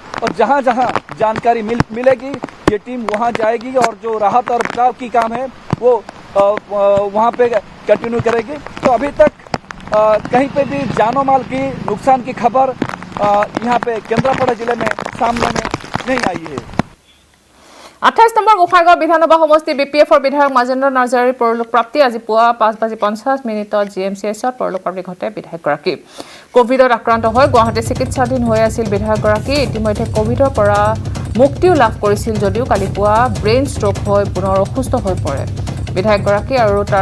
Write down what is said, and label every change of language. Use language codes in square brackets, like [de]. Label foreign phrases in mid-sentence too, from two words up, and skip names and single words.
[hi] और जहाँ जहाँ जानकारी मिलेगी ये टीम वहाँ जाएगी और जो राहत और बचाव की काम है वो वहाँ पे कंटिन्यू करेगी। तो अभी तक कहीं पे भी जानो माल की नुकसान की खबर यहाँ पे केंद्रापड़ा जिले में सामने में नहीं आई है। [as] 28 নম্বৰ গোসাইগাঁও বিধানসভা সমষ্টি বিপিএফৰ বিধায়ক মাজেন্দ্ৰ নাৰ্জাৰীৰ পৰলোক প্ৰাপ্তি আজি পুৱা 5:50 জিএমচিএছত পৰলোক প্ৰাপ্তি ঘটে বিধায়কগৰাকী কোভিডত আক্ৰান্ত হৈ গুৱাহাটী চিকিৎসাধীন হৈ আছিল বিধায়কগৰাকী ইতিমধ্যে কোভিডৰ পৰা মুক্তিও লাভ কৰিছিল যদিও কালি পুৱা [en] brain stroke [as] হৈ পুনৰ অসুস্থ হৈ পৰে বিধায়কগৰাকী আৰু তাৰ